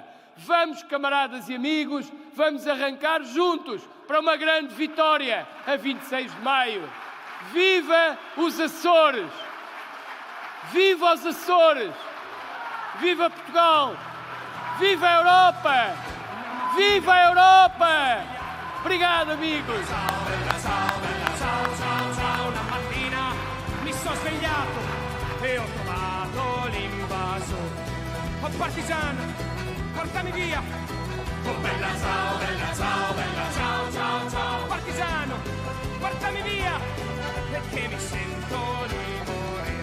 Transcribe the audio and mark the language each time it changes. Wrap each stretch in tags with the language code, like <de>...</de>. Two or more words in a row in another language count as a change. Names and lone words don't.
<pt>Vamos, camaradas e amigos, vamos arrancar juntos para uma grande vitória a 26 de maio. Viva os Açores! Viva os Açores! Viva Portugal! Viva a Europa! Viva a Europa! Obrigado, amigos!</pt> <it>Una mattina mi sono svegliato e ho trovato l'invaso. Oh partigiano, portami via! Oh bella ciao, ciao, ciao! Partigiano, portami via! Perché mi sento di morire.</it>